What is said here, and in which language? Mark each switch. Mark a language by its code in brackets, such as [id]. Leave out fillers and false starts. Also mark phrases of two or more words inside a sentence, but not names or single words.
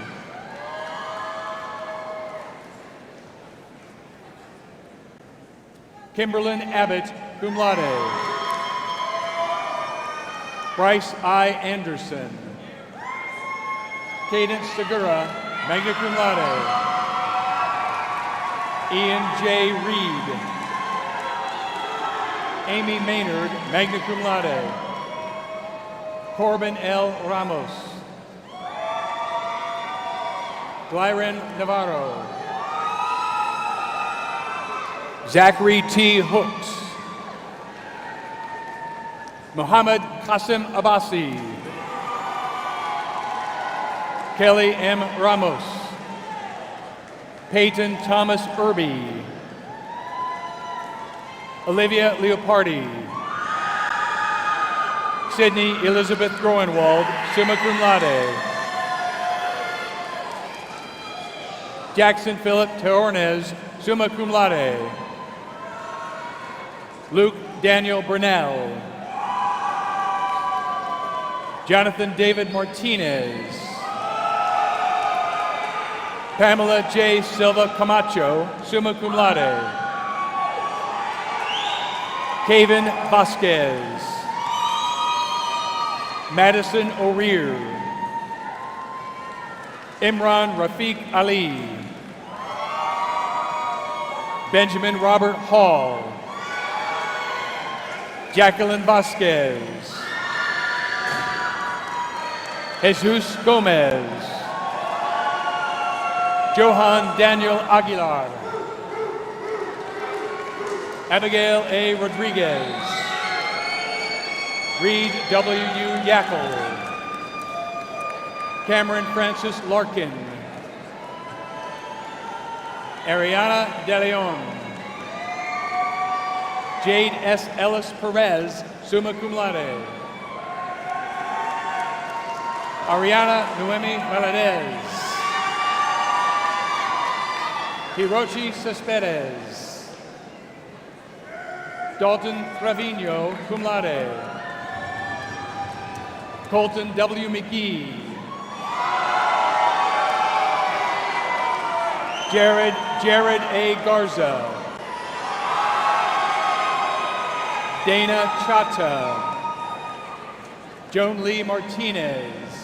[en] Kimberlyn Abbott, [la] cum laude. [en] Bryce I. Anderson. Cadence Segura, [la] magna cum laude. [en] Ian J. Reed. Amy Maynard, [la] magna cum laude. [en] Corbin L. Ramos. Glyron Navarro. Zachary T. Hooks. Mohammed Qasim Abbasi. Kelly M. Ramos. Peyton Thomas Irby. Olivia Leopardi. Sydney Elizabeth Groenwald, [la] summa cum laude. [en] Jackson Philip Teornez, [la] summa cum laude. [en] Luke Daniel Burnell. Jonathan David Martinez. Pamela J. Silva Camacho, [la] summa cum laude. [en] Kaven Vasquez. Madison O'Rear. Imran Rafiq Ali. Benjamin Robert Hall. Jacqueline Vasquez. Jesus Gomez. Johan Daniel Aguilar. Abigail A. Rodriguez. Reed W. Yackel. Cameron Francis Larkin. Ariana De Leon. Jade S. Ellis Perez, [la] summa cum laude. [en] Ariana Noemi Valadez. Hiroshi Cespedes. Dalton Trevino, [la] cum laude. [en] Colton W. McGee. Jared A. Garza. Dana Chata. Joan Lee Martinez.